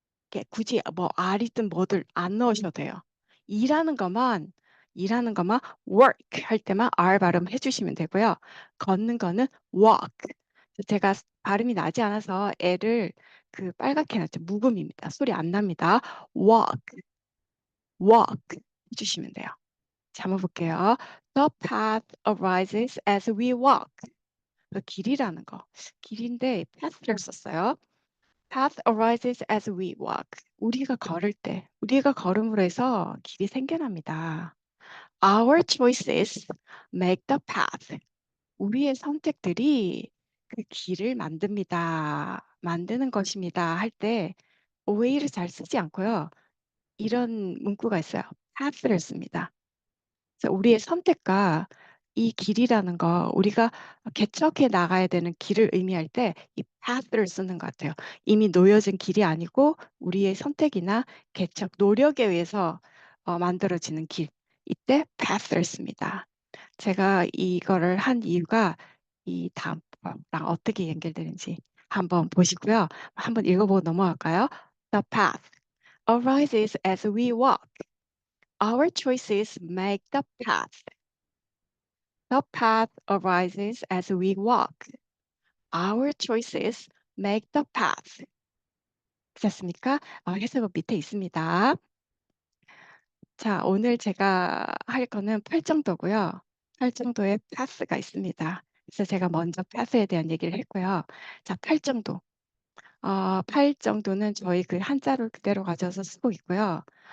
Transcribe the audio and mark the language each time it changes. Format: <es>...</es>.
<ko>이렇게 굳이 뭐 R이든 뭐들 안 넣으셔도 돼요. 일하는 것만 work 할 때만 R 발음 해주시면 되고요. 걷는 거는 walk. 제가 발음이 나지 않아서 L을 그 빨갛게 해놨죠. 묵음입니다. 소리 안 납니다. walk, walk 해주시면 돼요. 자, 한번 볼게요.</ko> <en>The path arises as we walk.</en> <ko>그 길이라는 거. 길인데 path를 썼어요.</ko> <en>path arises as we walk.</en> <ko>우리가 걸을 때, 우리가 걸음으로 해서 길이 생겨납니다.</ko> <en>Our choices make the path.</en> <ko>우리의 선택들이 그 길을 만드는 것입니다. 할 때 way를 잘 쓰지 않고요. 이런 문구가 있어요. path를 씁니다. 그래서 우리의 선택과 이 길이라는 거, 우리가 개척해 나가야 되는 길을 의미할 때 이 path를 쓰는 것 같아요. 이미 놓여진 길이 아니고 우리의 선택이나 개척, 노력에 의해서 만들어지는 길. 이때 path를 씁니다. 제가 이거를 한 이유가 이 다음 거랑 어떻게 연결되는지 한번 보시고요. 한번 읽어보고 넘어갈까요?</ko> <en>The path arises as we walk. Our choices make the path. The path arises as we walk. Our choices make the path.</en> <ko>됐습니까? 해석은 밑에 있습니다. 자, 오늘 제가 할 거는 팔정도고요. 팔정도에 path가 있습니다. 그래서 제가 먼저 path에 대한 얘기를 했고요. 자, 팔정도. 팔정도는 저희 그 한자를 그대로 가져서 쓰고 있고요.</ko>